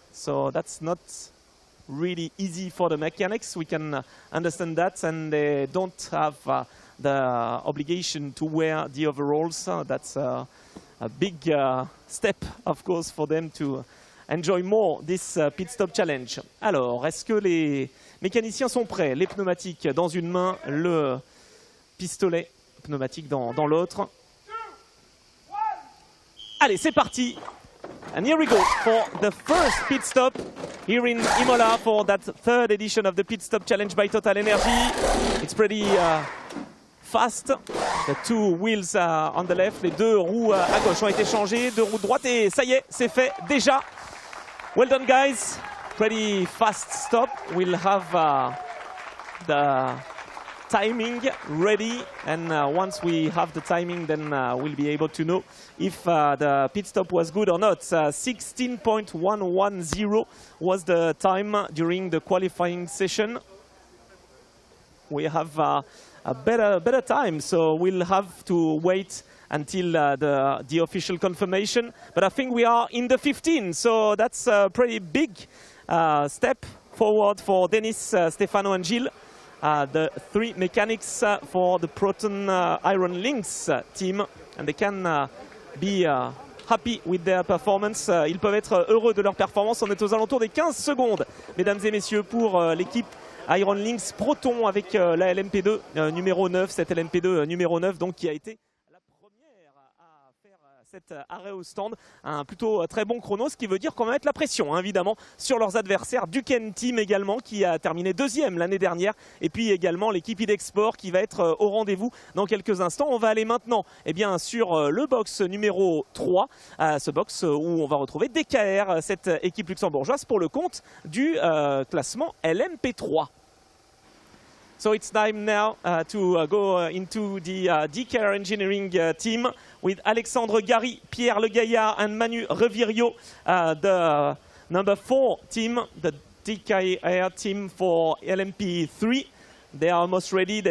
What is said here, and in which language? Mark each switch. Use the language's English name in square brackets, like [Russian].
[English] So that's not really easy for the mechanics. We can understand that, and they don't have the obligation to wear the overalls. That's a big step, of course, for them to enjoy more this Pit Stop Challenge. [French] Alors, est-ce que les mécaniciens sont prêts? Les pneumatiques dans une main, le pistolet pneumatique dans l'autre. Allez, c'est parti. [English] And here we go for the first pit stop here in Imola for that 3rd edition of the Pit Stop Challenge by TotalEnergies. It's pretty fast. The two wheels on the left, [French] les deux roues à gauche ont été changées, deux roues droite et ça y est, c'est fait déjà. [English] Well done guys, pretty fast stop. We'll have the timing ready, and once we have the timing, then we'll be able to know if the pit stop was good or not. 16.110 was the time during the qualifying session. We have a better time, so we'll have to wait until the official confirmation. But I think we are in the 15, so that's a pretty big step forward for Denis, Stefano and Gilles. The three mechanics for the Proton Iron Lynx team, and they can be happy with their performance. [French] Ils peuvent être heureux de leur performance. On est aux alentours des 15 secondes, mesdames et messieurs, pour l'équipe Iron Lynx Proton avec la LMP2 numéro 9, cette LMP2 numéro 9 donc, qui a été la première à faire cet arrêt au stand. Un plutôt très bon chrono, ce qui veut dire qu'on va mettre la pression, hein, évidemment, sur leurs adversaires. Duqueine Team également, qui a terminé deuxième l'année dernière. Et puis également l'équipe Idexport qui va être au rendez-vous dans quelques instants. On va aller maintenant sur le box numéro 3. Ce box où on va retrouver DKR, cette équipe luxembourgeoise, pour le compte du classement LMP3. [English] So it's time now to go into the DKR Engineering team with Alexandre Gary, Pierre Le Gaillard and Manu Revirio, the number 4 team, the DKR team for LMP3. They are almost ready.